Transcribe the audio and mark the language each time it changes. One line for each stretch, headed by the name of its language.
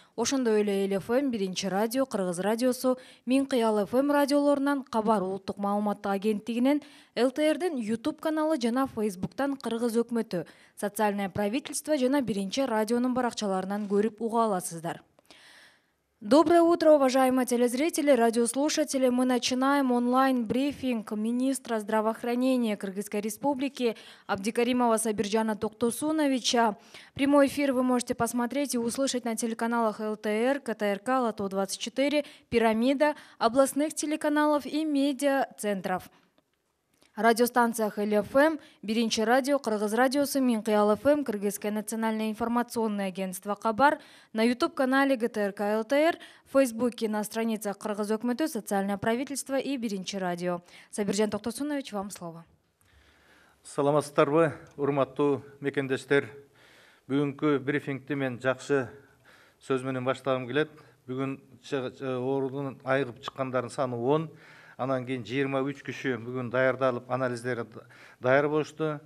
Kyrgyz: Ошондой эле ЛФМ, 1 радио, Кыргыз радиосу, Миң Кыял ФМ радиолорунан, Кабар улуттук маалыматтык агенттигинен, ЛТРдин YouTube каналы жана Facebooктан Кыргыз өкмөтү, социальное правительство жана 1 радионун баракчаларынан көрүп уга аласыздар.
Russian: Доброе утро, уважаемые телезрители, радиослушатели. Мы начинаем онлайн-брифинг министра здравоохранения Кыргызской Республики Абдукаримова Сабиржана Токтосуновича. Прямой эфир вы можете посмотреть и услышать на телеканалах ЛТР, КТРК, Алатоо 24, Пирамида, областных телеканалов и медиа-центров. Радиостанциях ЛФМ, 1 радио, Кыргыз радиосу, Миң Кыял ФМ, Кыргызское национальное информационное агентство Кабар, на YouTube-канале ГТРК ЛТР, в Фейсбуке на страницах Кыргыз өкмөтү, социальное правительство и 1 радио. Сабиржан Токтосунович, вам слово.
Kyrgyz: Саламатсыздарбы, урматтуу мекендештер. Бүгүнкү брифингти мен жакшы сөз менен баштагым келет. Бүгүн оорунун айыгып чыккандардын саны 10. Анан кийин 23 киши бүгүн даярдалып, анализдери даяр болушту.